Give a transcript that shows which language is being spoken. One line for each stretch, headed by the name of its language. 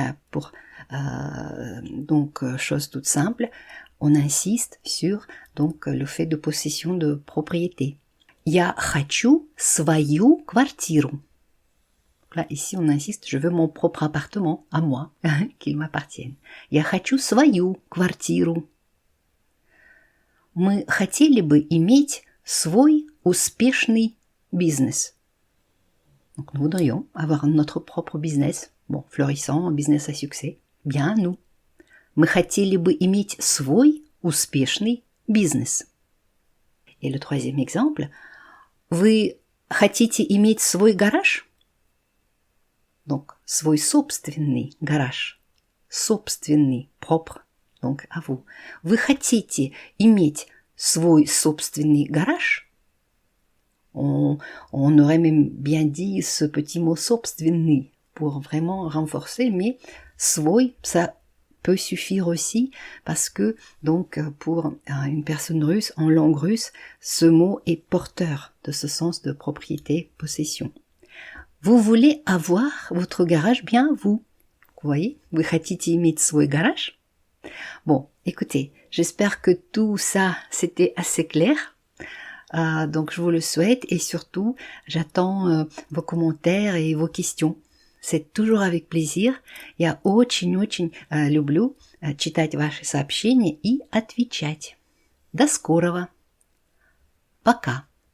French: Pour donc chose toute simple, on insiste sur donc le fait de possession de propriété.
Russian: Я хочу свою квартиру.
French: Là, ici, on insiste, je veux mon propre appartement, à moi, qu'il m'appartienne.
Russian: Я хочу свою квартиру. Мы хотели бы иметь свой успешный бизнес.
French: Donc, nous voudrions avoir notre propre business, bon, florissant, business à succès. Bien, nous.
Russian: Мы хотели бы иметь свой успешный бизнес.
French: Et le troisième exemple,
Russian: вы хотите иметь свой гараж? Donc, свой собственный гараж.
French: Собственный, propre, donc à vous.
Russian: Вы хотите иметь свой собственный гараж?
French: On aurait même bien dit ce petit mot собственный pour vraiment renforcer, mais свой, ça peut suffire aussi parce que donc pour une personne russe, en langue russe, ce mot est porteur de ce sens de propriété, possession. Vous voulez avoir votre garage bien, vous? Vous voyez?
Russian: Вы хотите иметь свой гараж?
French: Bon, écoutez, j'espère que tout ça, c'était assez clair. Donc, je vous le souhaite et surtout, j'attends vos commentaires et vos questions. C'est toujours avec plaisir.
Russian: Я очень-очень люблю читать ваши сообщения и отвечать. До скорого. Пока.